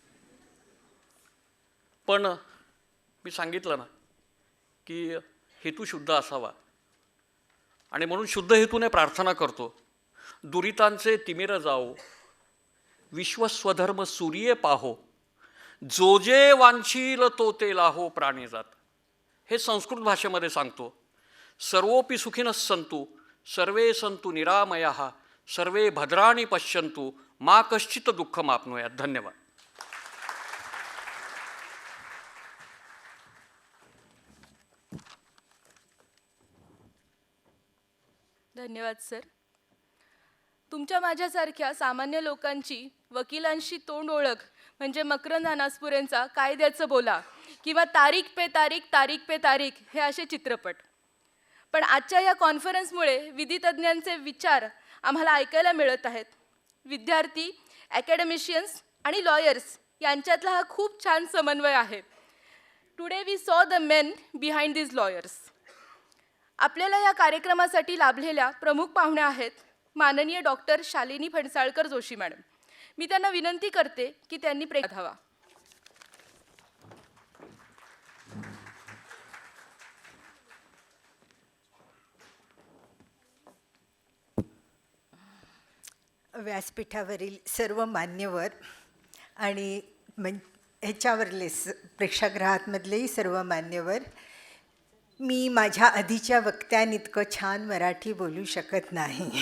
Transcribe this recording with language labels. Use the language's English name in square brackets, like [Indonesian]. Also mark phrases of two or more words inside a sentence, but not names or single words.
[Marathi] पण मी सांगितलं ना की हेतू शुद्ध असावा आणि म्हणून शुद्ध हेतूने प्रार्थना करतो. दुरितांचे तिमिर जाओ, विश्वस्वधर्म सूर्ये पाहो, जो जे वांछील तो ते लाहो प्राणी जात. हे संस्कृत भाषेमध्ये सांगतो. [Sanskrit] सर्वोपि सुखिनः सन्तु सर्वे सन्तु निरामयाः सर्वे भद्राणि पश्यन्तु मा कश्चित् दुःखमाप्नुयात्. [Marathi] धन्यवाद. धन्यवाद सर. तुमच्या माझ्यासारख्या सामान्य लोकांची वकिलांशी तोंड ओळख म्हणजे मकरंद अनासपुरेंचा कायद्याचं बोला किंवा [Hindi] तारीख पे तारीख [Marathi] हे असे चित्रपट. पण आजच्या या कॉन्फरन्समुळे विधितज्ञांचे विचार आम्हाला ऐकायला मिळत आहेत. विद्यार्थी, ॲकॅडमिशियन्स आणि लॉयर्स यांच्यातला हा खूप छान समन्वय आहे. [English] Today we saw the men behind these lawyers. [Marathi] आपल्याला या कार्यक्रमासाठी लाभलेल्या प्रमुख पाहुण्या आहेत माननीय डॉक्टर शालिनी फणसाळकर जोशी मॅडम. मी त्यांना विनंती करते की त्यांनी हवा. व्यासपीठावरील सर्व मान्यवर आणि ह्याच्यावरले प्रेक्षागृहातमधलेही सर्व मान्यवर, मी माझ्या आधीच्या वक्त्यांइतकं छान मराठी बोलू शकत नाही.